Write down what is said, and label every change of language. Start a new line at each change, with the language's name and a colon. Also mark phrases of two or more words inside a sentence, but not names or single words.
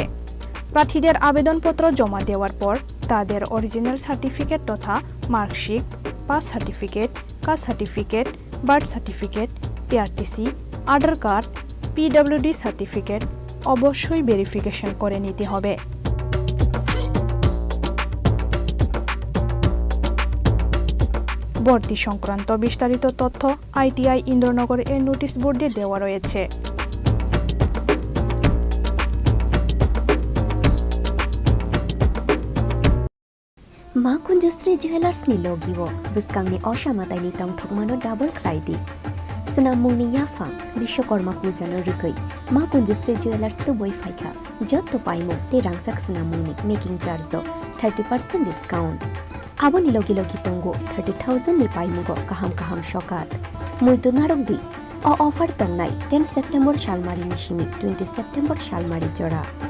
Bangla: প্রার্থীদের আবেদনপত্র জমা দেওয়ার পর তাদের অরিজিনাল সার্টিফিকেট তথা মার্কশিট, পাস সার্টিফিকেট, কাস্ট সার্টিফিকেট, বার্থ সার্টিফিকেট, পিআরটিসি, আধার কার্ড, পিডব্লিউডি সার্টিফিকেট অবশ্যই ভেরিফিকেশন করে নিতে হবে। ভর্তি সংক্রান্ত বিস্তারিত তথ্য আইটিআই ইন্দ্রনগর এর নোটিশ বোর্ডে দেওয়া রয়েছে।
Kok Borok: मा कुंजश्री जुवेलार्स नि लोगिवो बिस्कांगनि असामाताइनि तंथकमानो डाबल क्राइदि स्नामुंनि याफां विश्वकर्मा पूजानो रुगै मा कुंजश्री जुवेलार्स तो बय फाइखा जत पाइमो ते रांगसाक स्नामुंनि मेकिंग चार्ज 30% डिस्काउंट आबोनि लोगि लोगि तंगो 30,000 नि पाइमुगो काहाम शकात मुइतो नारक दि अ ऑफर तंगनाय 10 सेप्टेम्बर शालमारी निशिमि 20 सेप्टेम्बर शालमारी जरा